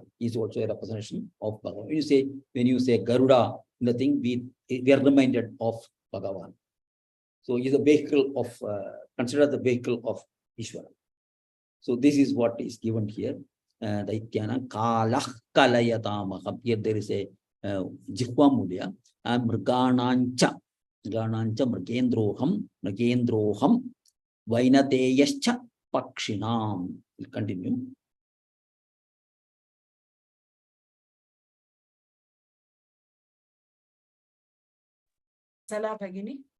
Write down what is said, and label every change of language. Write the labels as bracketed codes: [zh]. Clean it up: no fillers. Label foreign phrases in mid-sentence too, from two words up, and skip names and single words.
[en] He is also a representation of Bhagavan. When you say Garuda, the thing we are reminded of Bhagavan. So he is a vehicle of considered the vehicle of Ishvara. So this is what is given here. [sa] Daityana Kalah Kalayatamaham. [en] Here there is a [sa] Jihva Mulya [en] and Mriganancha. [sa] Mriganancha Mrigendroham. Mrigendroham Vainateyascha Pakshinam. [en] We'll continue. [sa] Vatsala Bhagini.